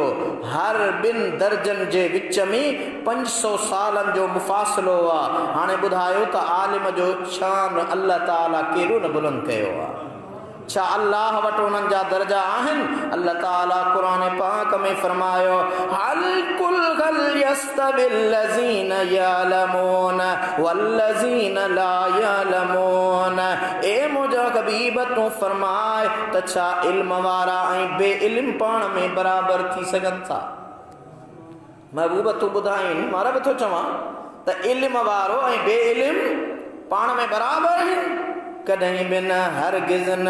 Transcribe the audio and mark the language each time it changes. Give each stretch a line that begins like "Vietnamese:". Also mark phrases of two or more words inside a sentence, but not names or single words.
Sindhi: हर ॿिनि दर्जनि जे विच में 500 सालनि जो मुफ़ासिलो आहे। हाणे ॿुधायो त आलिम जो शान अल्लाह ताला केॾो न बुलंद कयो आहे। छा अल्लाह वटि उन्हनि जा दर्जा आहिनि? अल्लाह ताला क़ुरान पाक में फरमायो,
Arabic: هل قل هل يستوي الذين يعلمون والذين لا يعلمون.
Sindhi: ए मुंहिंजा हबीब तूं फरमाए त छा इल्म वारा ऐं बे इल्म पाण में बराबरि थी सघनि था? महबूब तूं ॿुधाइनि, मां बि थो चवां त इल्म वारो ऐं बे इल्म पाण में बराबरि आहिनि? कॾहिं बि न, हरगिज़ न।